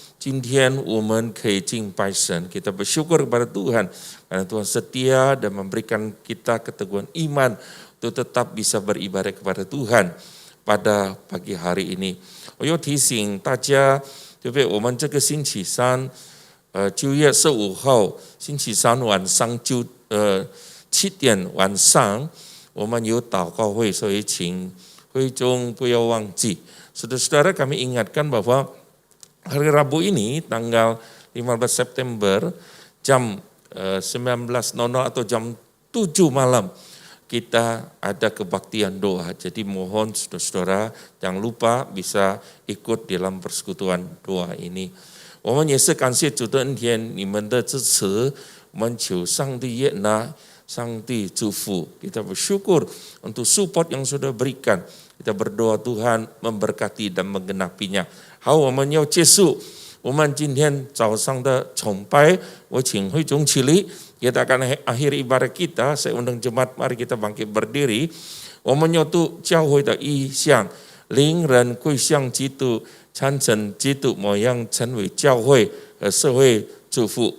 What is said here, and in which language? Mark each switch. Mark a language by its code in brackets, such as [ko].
[zh] 今天我们可以敬拜神。 [id] Kita bersyukur kepada Tuhan karena Tuhan setia dan memberikan kita keteguhan iman untuk tetap bisa beribadah kepada Tuhan pada pagi hari ini。 [zh] 我要提醒大家，对不对？我们这个星期三，9月15号星期三晚上7点晚上，我们有祷告会，所以请会中不要忘记。 [id] Saudara-saudara, kami ingatkan bahwa hari Rabu ini tanggal 15 September jam 19.00 atau jam 7 malam kita ada kebaktian doa. Jadi mohon saudara-saudara jangan lupa bisa ikut dalam persekutuan doa ini。 [zh] 我们也是感谢主的恩典，你们的支持，我们求上帝悦纳，上帝祝福。 [id] Kita bersyukur untuk support yang sudah berikan. Kita berdoa Tuhan memberkati dan menggenapinya。 [zh] 好，我们要结束我们今天早上的崇拜，我请会众起立。 [id] Kita akan akhiri ibadah kita. Saya undang jemaat, mari kita bangkit berdiri。 [zh] 我们要读教会的意向，令人归向基督，产生基督模样，成为教会和社会祝福。